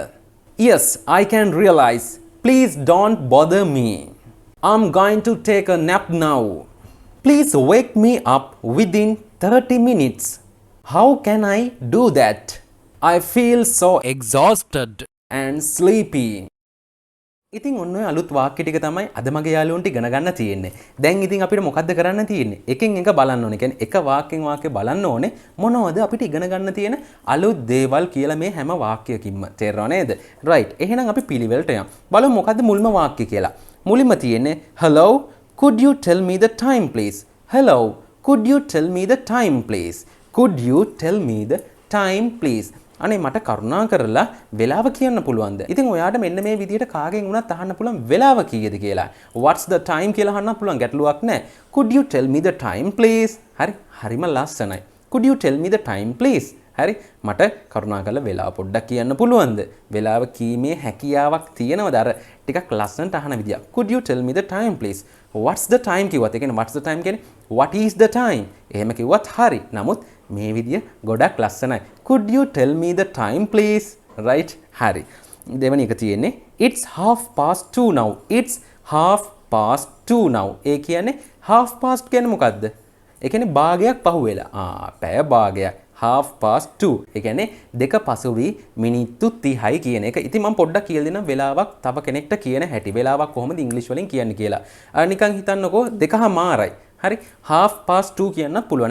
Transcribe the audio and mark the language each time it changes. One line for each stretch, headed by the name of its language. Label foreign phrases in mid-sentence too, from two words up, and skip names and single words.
English: Yes, I can realize. Please don't bother me. I'm going to take a nap now. Please wake me up within 30 minutes. How can I do that? I feel so exhausted and sleepy.
Sinhala: ඉතින් ඔන්න ඔය අලුත් වාක්‍ය ටික තමයි අද මගේ යාළුවන්ට ඉගෙන ගන්න තියෙන්නේ. දැන් ඉතින් අපිට මොකද්ද කරන්න තියෙන්නේ? එකෙන් එක බලන්න ඕනේ. කියන්නේ එක වාක්‍යෙන් වාක්‍ය බලන්න ඕනේ. මොනවද අපිට ඉගෙන ගන්න තියෙන අලුත් දේවල් කියලා මේ හැම වාක්‍යයකින්ම. තේරෙනව නේද? right. එහෙනම් අපි පිළිවෙලට යමු. බලමු මොකද්ද මුල්ම වාක්‍ය කියලා. මුලින්ම තියෙන්නේ
English: hello could you tell me the time please? Hello could you tell me the time please? Could you tell me the time please?
Sinhala: අනේ මට කරුණා කරලා වෙලාව කියන්න පුළුවන්ද? ඉතින් ඔයාට මෙන්න මේ විදිහට කාගෙන් වුණත් අහන්න පුළුවන් වෙලාව කීයද කියලා.
English: What's the time
Sinhala: කියලා අහන්න පුළුවන් ගැටලුවක් නැහැ.
English: Could you tell me the time please?
Sinhala: හරිම ලස්සනයි.
English: Could you tell me the time please?
Sinhala: හරි මට කරුණා කරලා වෙලාව පොඩ්ඩක් කියන්න පුළුවන්ද? වෙලාව කීමේ හැකියාවක් තියෙනවද? අර ටිකක් ලස්සනට අහන විදිය.
English: Could you tell me the time please? What's the time
Sinhala: කිව්වත් ඒ කියන්නේ
English: what's the time කියන්නේ what is the time?
Sinhala: එහෙම කිව්වත් හරි. නමුත් මේ විදිය ගොඩක් ලස්සනයි.
English: Could you tell me the time please? Right?
Sinhala: හරි. දෙවෙනි එක තියෙන්නේ
English: it's 2:30 now. It's 2:30 now.
Sinhala: ඒ කියන්නේ
English: half past
Sinhala: කියන්නේ මොකද්ද? ඒ කියන්නේ භාගයක් පහුවෙලා. පැය භාගයක්.
English: 2:30.
Sinhala: ඒ කියන්නේ දෙක පසු වී මිනිත්තු 30යි කියන එක. ඉතින් මම පොඩ්ඩක් කියලා දෙන්නම් වෙලාවක් තව කෙනෙක්ට කියන හැටි. වෙලාවක් කොහොමද ඉංග්‍රීසි වලින් කියන්නේ කියලා. නිකන් හිතන්නකෝ 2:00යි. හරි 2:30 කියන්නත් පුළුවන්.